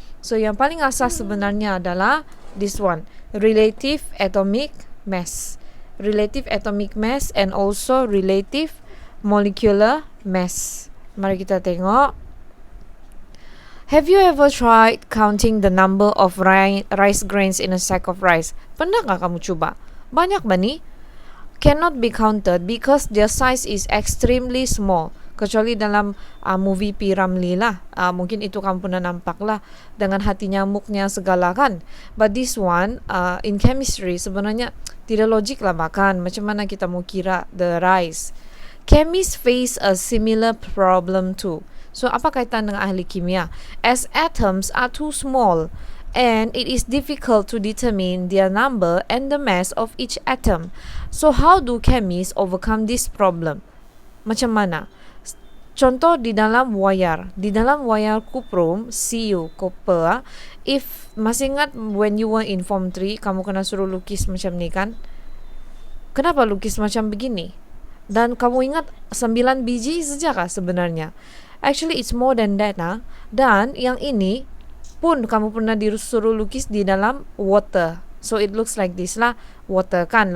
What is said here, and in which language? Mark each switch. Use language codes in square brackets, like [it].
[ms] So yang paling asas sebenarnya adalah [en] this one, [ms] relative atomic mass. [en] Relative atomic mass and also relative molecular mass. [ms] Mari kita tengok. [en] Have you ever tried counting the number of rice grains in a sack of rice? [ms] Pernah nggak kamu coba? Banyak ba ni? [en] Cannot be counted because their size is extremely small. [ms] Kecuali dalam movie P. Ramlee lah. Mungkin itu kamu pernah nampak lah, dengan hati nyamuknya segala kan. [en] But this one, in chemistry, [ms] sebenarnya tidak logik lah makan. Macam mana kita mau kira [en] the rice? Chemists face a similar problem too. [ms] So, apa kaitan dengan ahli kimia? [en] As atoms are too small and it is difficult to determine their number and the mass of each atom. So, how do chemists overcome this problem? [ms] Macam mana? Contoh di dalam wayar kuprum, Cu, copper, if masih ingat [en] when you were in form 3, [ms] kamu kena suruh lukis macam ni kan? Kenapa lukis macam begini? Dan kamu ingat 9 biji saja kah sebenarnya? [en] Actually it's more than that. [ms] Dan yang ini pun kamu pernah disuruh lukis di dalam water. [en] So it looks like this lah, water kan.